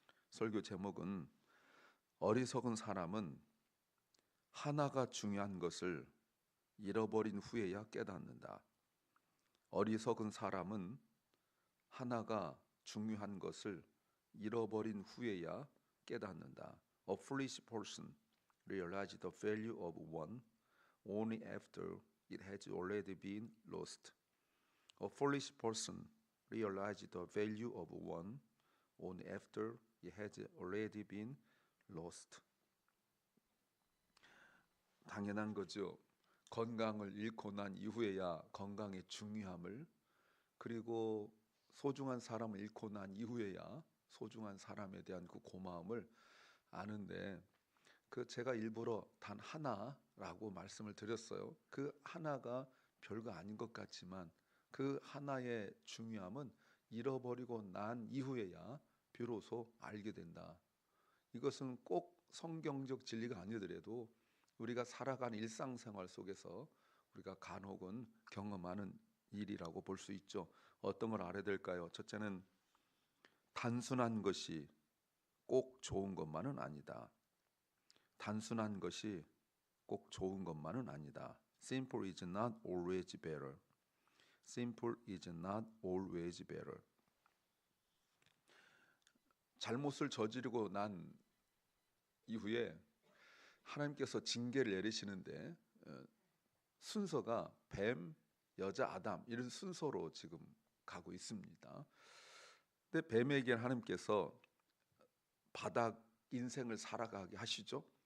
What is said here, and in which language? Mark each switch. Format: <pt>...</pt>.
<ko>설교 제목은 어리석은 사람은 하나가 중요한 것을 잃어버린 후에야 깨닫는다. 어리석은 사람은 하나가 중요한 것을 잃어버린 후에야 깨닫는다.</ko> <en>A foolish person realizes the value of one only after it has already been lost. A foolish person realizes the value of one only after it has already been lost.</en> <ko>당연한 거죠. 건강을 잃고 난 이후에야 건강의 중요함을, 그리고 소중한 사람을 잃고 난 이후에야 소중한 사람에 대한 그 고마움을 아는데, 제가 일부러 단 하나라고 말씀을 드렸어요. 그 하나가 별거 아닌 것 같지만 그 하나의 중요함은 잃어버리고 난 이후에야 비로소 알게 된다. 이것은 꼭 성경적 진리가 아니더라도 우리가 살아가는 일상생활 속에서 우리가 간혹은 경험하는 일이라고 볼 수 있죠. 어떤 걸 알아야 될까요? 첫째는 단순한 것이 꼭 좋은 것만은 아니다. 단순한 것이 꼭 좋은 것만은 아니다.</ko> <en>Simple is not always better. Simple is not always better.</en> <ko>잘못을 저지르고 난 이후에 하나님께서 징계를 내리시는데 순서가 뱀, 여자 아담 이런 순서로 지금 가고 있습니다. 근데 뱀에게 하나님께서 바닥 인생을 살아가게 하시죠.</ko>